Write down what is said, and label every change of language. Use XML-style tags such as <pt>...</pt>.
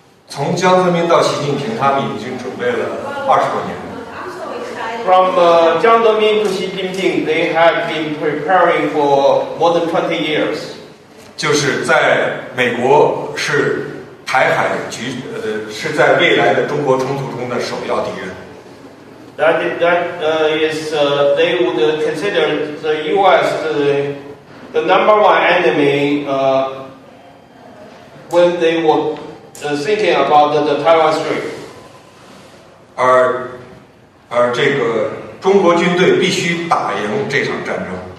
<zh>从江泽民到习近平，他们已经准备了20多年。</zh> <en>From Jiang Zemin to Xi Jinping, they have been preparing for more than 20 years.</en> <zh>就是在美国是台海是在未来的中国冲突中的首要敌人。</zh> <en>That is, they would consider the U.S. the number one enemy when they were thinking about the Taiwan Strait.</en> <zh>而这个中国军队必须打赢这场战争。</zh>